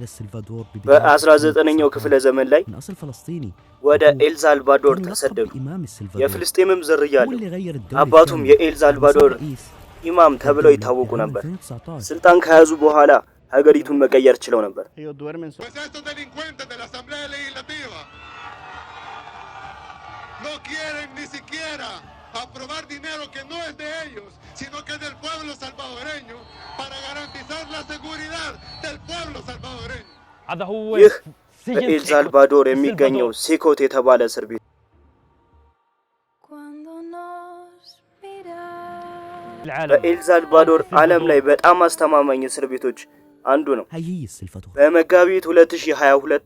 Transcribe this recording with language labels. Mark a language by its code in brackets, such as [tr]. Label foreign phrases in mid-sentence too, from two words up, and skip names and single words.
[am] በ19ኛው ክፍለ ዘመን ላይ ወደ ኤል ሳልቫዶር ተሰደዱ። የፍልስጤምም ዝርያ አለው። አባቱም የኤል ሳልቫዶር ኢማም ተብለው ይታወቁ ነበር። ስልጣን ከያዙ በኋላ ሀገሪቱን መቀየር ችለው ነበር። [es] aprobar dinero que no es de ellos, sino que es del pueblo salvadoreño para garantizar la seguridad del pueblo salvadoreño. [am] ይህ በኤል ሳልቫዶር የሚገኘው ሴኮት የተባለ እስር ቤት በኤል ሳልቫዶር ዓለም ላይ በጣም አስተማማኝ እስር ቤቶች አንዱ ነው። በመጋቢት 2022